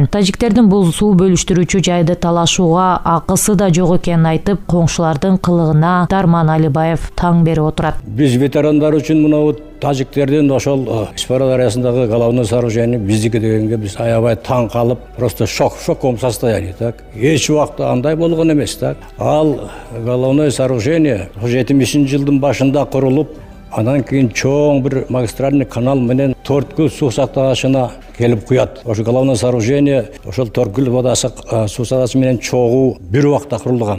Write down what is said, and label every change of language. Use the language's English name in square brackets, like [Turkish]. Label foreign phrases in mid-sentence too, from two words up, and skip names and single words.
[Kyrgyz] Тажиктердин бул суу бөлүштүрүүчү жайды талашууга акысы да жок экенин айтып, коңшулардын кылыгына Дарман Алибаев таң берип отурат. Биз ветерандар үчүн мына тажиктердин ошол Испара дарыясындагы [Russian] головной сооружение [Kyrgyz] биздики дегенге биз аябай таң калып, [Russian] просто шоковом состоянии, так. [Kyrgyz] Эч убакта андай болгон эмес, так. Ал [Russian] головной сооружение [Kyrgyz] 70-жылдын башында курулуп, анан кийин чоң бир [Russian] магистральный канал [Kyrgyz] менен Төрткүл суу сактагычына келип куят. Ошо [Russian] головной сооружение [Kyrgyz] ошол Төрткүл водасы суу сактагычы менен чогуу бир убакта курулган.